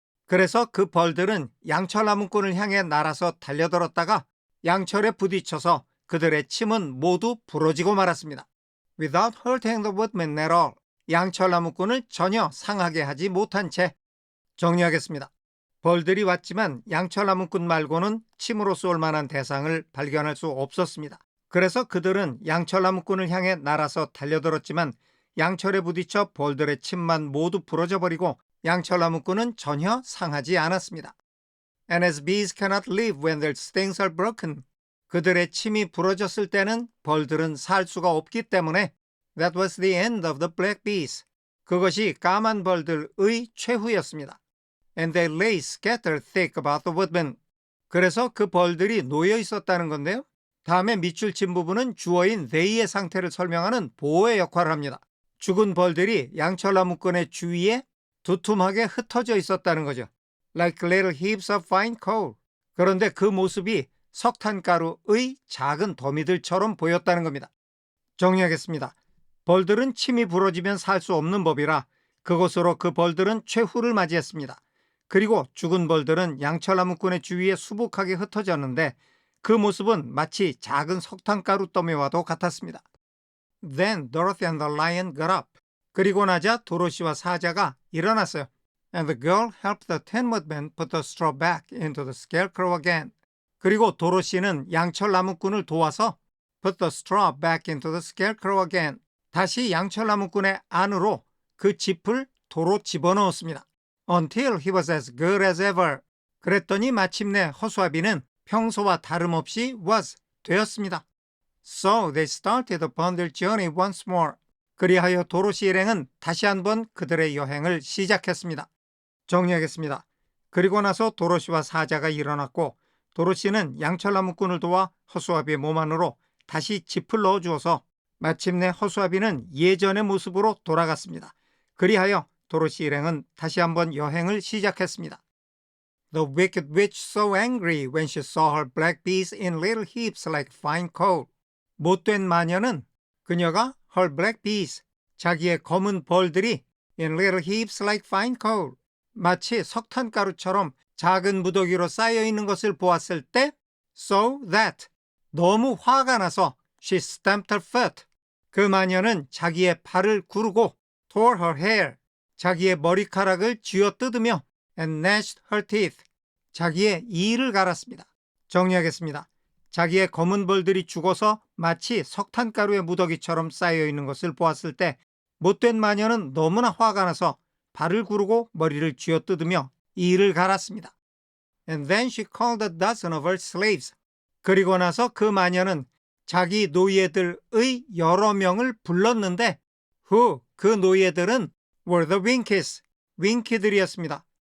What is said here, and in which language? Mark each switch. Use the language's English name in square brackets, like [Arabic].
[Korean] 그래서 그 벌들은 양철나무꾼을 향해 날아서 달려들었다가 양철에 부딪혀서 그들의 침은 모두 부러지고 말았습니다. [English] Without hurting the woodman at all. [Korean] 양철나무꾼을 전혀 상하게 하지 못한 채. 정리하겠습니다. 벌들이 왔지만 양철나무꾼 말고는 침으로 쏠 만한 대상을 발견할 수 없었습니다. 그래서 그들은 양철나무꾼을 향해 날아서 달려들었지만 양철에 부딪혀 벌들의 침만 모두 부러져 버리고 양철나무꾼은 전혀 상하지 않았습니다. [English] And as bees cannot live when their stings are broken. [Korean] 그들의 침이 부러졌을 때는 벌들은 살 수가 없기 때문에 [English] That was the end of the black bees. [Korean] 그것이 까만 벌들의 최후였습니다. [English] And they lay scattered thick about the woodman. [Korean] 그래서 그 벌들이 놓여 있었다는 건데요. 다음에 밑줄 친 부분은 주어인 they의 상태를 설명하는 보호의 역할을 합니다. 죽은 벌들이 양철나무꾼의 주위에 두툼하게 흩어져 있었다는 거죠. [English] Like little heaps of fine coal. [Korean] 그런데 그 모습이 석탄가루의 작은 더미들처럼 보였다는 겁니다. 정리하겠습니다. 벌들은 침이 부러지면 살 수 없는 법이라 그것으로 그 벌들은 최후를 맞이했습니다. 그리고 죽은 벌들은 양철나무꾼의 주위에 수북하게 흩어졌는데 그 모습은 마치 작은 석탄가루 더미와도 같았습니다. [English] Then Dorothy and the lion got up. [Korean] 그리고 나자 도로시와 사자가 일어났어요. [English] And the girl helped the Tin Woodman put the straw back into the scarecrow again. [Korean] 그리고 도로시는 양철 나무꾼을 도와서 [English] put the straw back into the scarecrow again. [Korean] 다시 양철 나무꾼의 안으로 그 짚을 도로 집어넣었습니다. [English] Until he was as good as ever. [Korean] 그랬더니 마침내 허수아비는 평소와 다름없이 was 되었습니다. [English] So they started upon their journey once more. [Korean] 그리하여 도로시 일행은 다시 한번 그들의 여행을 시작했습니다. 정리하겠습니다. 그리고 나서 도로시와 사자가 일어났고 도로시는 양철나무꾼을 도와 허수아비의 몸 안으로 다시 짚을 넣어주어서 마침내 허수아비는 예전의 모습으로 돌아갔습니다. 그리하여 도로시 일행은 다시 한번 여행을 시작했습니다. [English] The wicked witch so angry when she saw her black bees in little heaps like fine coal. [Korean] 못된 마녀는 그녀가 [English] her black bees, [Korean] 자기의 검은 벌들이 [English] in little heaps like fine coal, [Korean] 마치 석탄가루처럼 작은 무더기로 쌓여있는 것을 보았을 때 [English] so that, [Korean] 너무 화가 나서 [English] she stamped her foot, [Korean] 그 마녀는 자기의 발을 구르고 [English] tore her hair, [Korean] 자기의 머리카락을 쥐어뜯으며 [English] and gnashed her teeth, [Korean] 자기의 이를 갈았습니다. 정리하겠습니다. 자기의 검은 벌들이 죽어서 마치 석탄가루의 무더기처럼 쌓여있는 것을 보았을 때 못된 마녀는 너무나 화가 나서 발을 구르고 머리를 쥐어뜯으며 이를 갈았습니다. [English] And then she called a dozen of her slaves. [Korean] 그리고 나서 그 마녀는 자기 노예들의 여러 명을 불렀는데 who, 그 노예들은 [English] were the Winkies, [Korean] 윙키들이었습니다.